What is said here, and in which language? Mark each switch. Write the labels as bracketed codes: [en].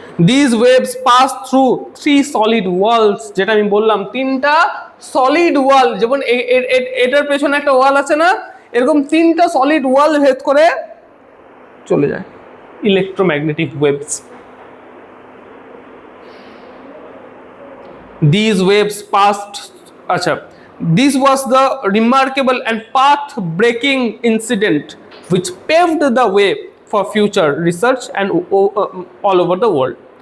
[en] These waves pass through 3 solid walls, [bn] যেটা আমি বললাম 3টা সলিড ওয়াল, যেমন এটার পেছনে একটা ওয়াল আছে না, এরকম 3টা সলিড ওয়াল ভেদ করে চলে যায় electromagnetic waves. [en] These waves passed, this was the remarkable and path-breaking incident which paved the way for future research and all over the world.